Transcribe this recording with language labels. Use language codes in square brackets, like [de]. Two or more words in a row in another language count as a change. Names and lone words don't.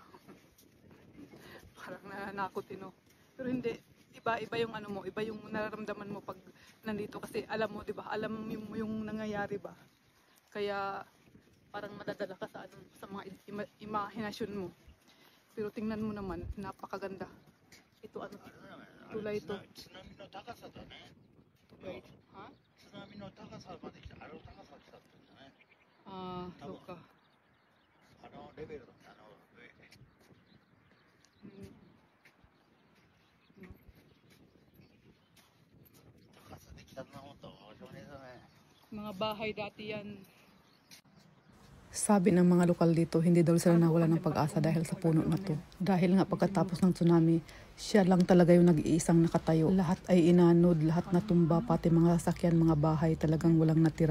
[tl] Parang nananakot pero hindi, iba yung ano mo, iba yung nararamdaman mo pag nandito kasi alam mo, 'di ba? Alam mo yung nangyayari ba? Kaya parang madadala ka sa ano, sa mga imahinasyon mo. Pero tingnan mo naman, napakaganda. Ito ano, tulay ito. [ja] 津波の高さだね。 [tl] Tulay. Ha? [ja] 津波の高さまで来た、あの高さ来たってんだね。あ、そうか. あのレベルだった、上。 Mm. 高さで来たな、ほんと。お上手だね。 [tl] Mga bahay dati yan. Sabi ng mga lokal dito, hindi daw sila nawala ng pag-asa dahil sa puno na to. Dahil nga pagkatapos ng tsunami, siya lang talaga yung nag-iisang nakatayo. Lahat ay inanod, lahat natumba, pati mga sasakyan, mga bahay, talagang walang natira.